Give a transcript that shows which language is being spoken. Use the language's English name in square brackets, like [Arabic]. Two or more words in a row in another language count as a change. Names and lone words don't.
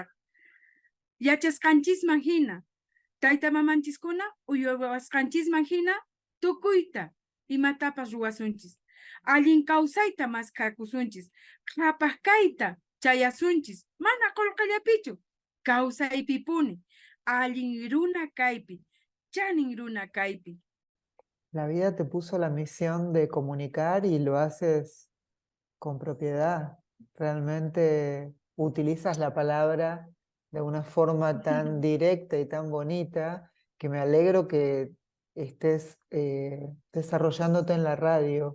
[Quechua] Yachasqanchisman hina, tayta mamanchiskuna uywawasqanchisman hina tukuyta imatapas ruwasunchis. Allin kawsayta maskakusunchis, qhapaqkayta chayasunchis, mana qolqallapichu, kawsaypipuni, allin runa kaypi, chanin runa kaypi. [Spanish] La vida te puso la misión de comunicar y lo haces con propiedad. Realmente utilizas la palabra de una forma tan directa y tan bonita que me alegro que estés desarrollándote en la radio.